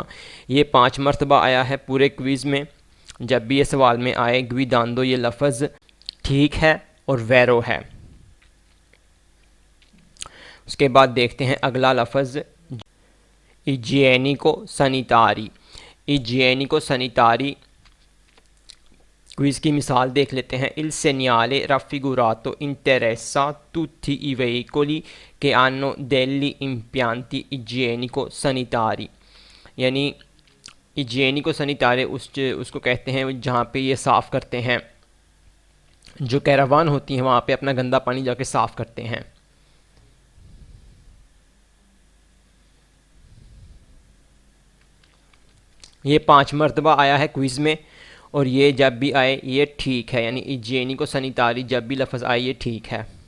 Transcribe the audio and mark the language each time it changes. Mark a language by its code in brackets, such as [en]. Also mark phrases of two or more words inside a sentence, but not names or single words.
[ur] یہ 5 مرتبہ آیا ہے پورے کوئز میں۔ جب بھی یہ سوال میں آئے گویداندو، یہ لفظ ٹھیک ہے اور ویرو ہے. اس کے بعد دیکھتے ہیں اگلا لفظ [it] igienico sanitari. igienico sanitari [ur] کوئز کی مثال دیکھ لیتے ہیں. [it] इल segnale raffigurato interessa tutti i veicoli che hanno degli impianti igienico sanitari। [ur] यानी [it] igienico sanitari [ur] اس کو کہتے ہیں جہاں پہ یہ صاف کرتے ہیں، جو کاروان ہوتی ہیں وہاں پہ اپنا گندا پانی جا کے صاف کرتے ہیں. یہ 5 مرتبہ آیا ہے کوئز میں، اور یہ جب بھی آئے یہ ٹھیک ہے، یعنی [it] igienico sanitari [ur] جب بھی لفظ آئے یہ ٹھیک ہے.